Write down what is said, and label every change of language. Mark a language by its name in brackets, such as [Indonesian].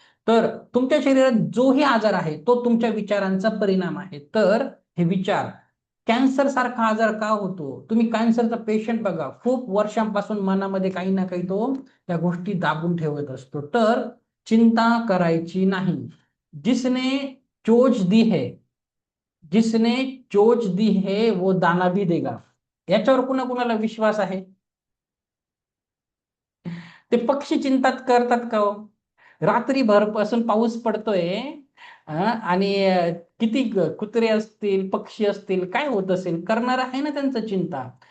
[Marathi] तर तुमच्या शरीरात जोही आजार आहे तो तुमच्या विचारांचा परिणाम आहे. तर हे विचार, कॅन्सर सारखा आजार का होतो? तुम्ही कॅन्सरचा पेशंट बघा, खूप वर्षांपासून मनामध्ये काही ना काही तो त्या गोष्टी दाबून ठेवत असतो. तर चिंता करायची नाही. [Hindi] जिसने चोच दी है, जिसने चोच दी है वो दाना भी देगा. [Marathi] याच्यावर कुणा कुणाला विश्वास आहे? ते पक्षी चिंतात करतात का हो? रात्रीभर पासून पाऊस पडतोय, आणि किती कुत्रे असतील, पक्षी असतील, काय होत असेल, करणार आहे ना त्यांचं चिंता.